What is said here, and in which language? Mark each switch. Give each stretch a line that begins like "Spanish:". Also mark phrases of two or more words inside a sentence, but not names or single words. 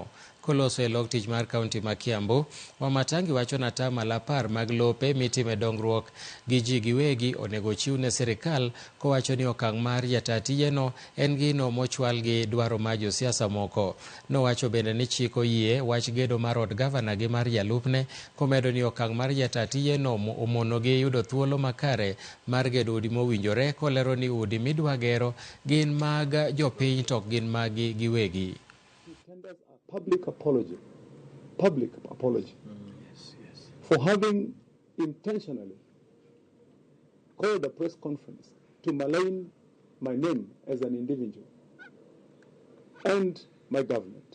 Luo (Kenya and Tanzania): Koloso e log tich mar kaunti ma Kiambu, Wamatangi wacho na tamala 10 mag lope mitime dongruok gi ji giwegi onego ochiw ne sirikal, kowacho ni okang' mar jataa tijeno en gino mochwal gi dwaro ma josiasa moko. Nowacho bende ni chik oyie wach gedo mar od Gavana gi mar jalupne, komedo ni okang' mar jataa tijeno omonogi yudo thuolo makare mar gedo udi mowinjore, kolero ni udi midwa gero gin mag jopiny to gin magi giwegi.
English: Public apology for having intentionally called a press conference to malign my name as an individual and my government.